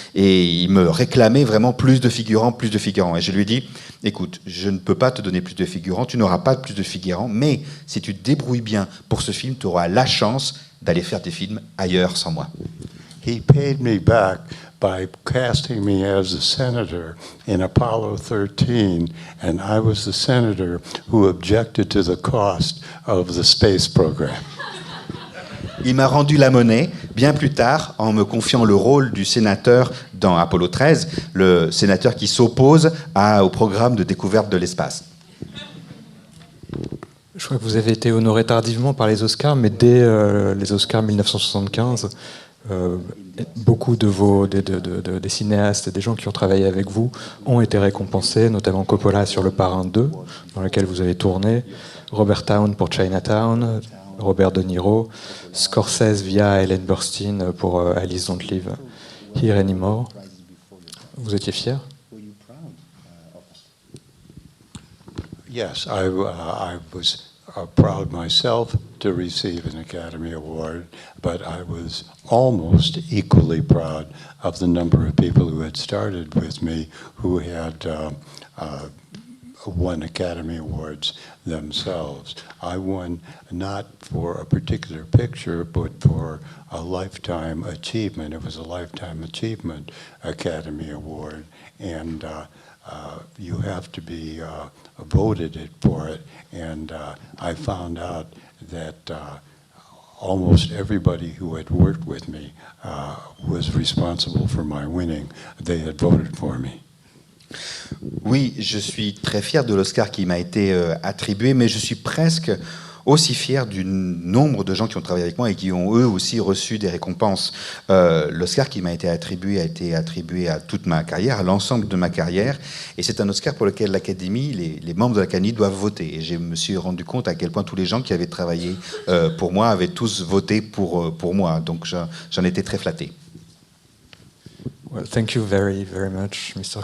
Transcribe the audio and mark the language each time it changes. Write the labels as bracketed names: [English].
[French] Et il me réclamait vraiment plus de figurants. Et je lui ai dit, écoute, je ne peux pas te donner plus de figurants, tu n'auras pas plus de figurants, mais si tu te débrouilles bien pour ce film, tu auras la chance d'aller faire des films ailleurs sans moi. [English] He paid me back by casting me as a senator in Apollo 13, and I was the senator who objected to the cost of the space program. [French] Il m'a rendu la monnaie bien plus tard en me confiant le rôle du sénateur dans Apollo 13, le sénateur qui s'oppose au programme de découverte de l'espace. Je crois que vous avez été honoré tardivement par les Oscars, mais dès les Oscars 1975, beaucoup des cinéastes et des gens qui ont travaillé avec vous ont été récompensés, notamment Coppola sur Le Parrain 2, dans lequel vous avez tourné, Robert Towne pour Chinatown, Robert De Niro, Scorsese via Ellen Burstyn pour Alice Don't Live Here Anymore. Vous étiez fier? [English] Yes, I was proud myself to receive an Academy Award, but I was almost equally proud of the number of people who had started with me who had won Academy Awards themselves. I won not for a particular picture, but for a lifetime achievement. It was a lifetime achievement Academy Award, and you have to be voted for it. And I found out that almost everybody who had worked with me was responsible for my winning. They had voted for me. [French] Oui, je suis très fier de l'Oscar qui m'a été attribué, mais je suis presque aussi fier du nombre de gens qui ont travaillé avec moi et qui ont eux aussi reçu des récompenses. L'Oscar qui m'a été attribué a été attribué à toute ma carrière, à l'ensemble de ma carrière, et c'est un Oscar pour lequel l'Académie, les membres de l'Académie doivent voter. Et je me suis rendu compte à quel point tous les gens qui avaient travaillé pour moi avaient tous voté pour moi, donc j'en étais très flatté. [English] Well, thank you very, very much, Mr.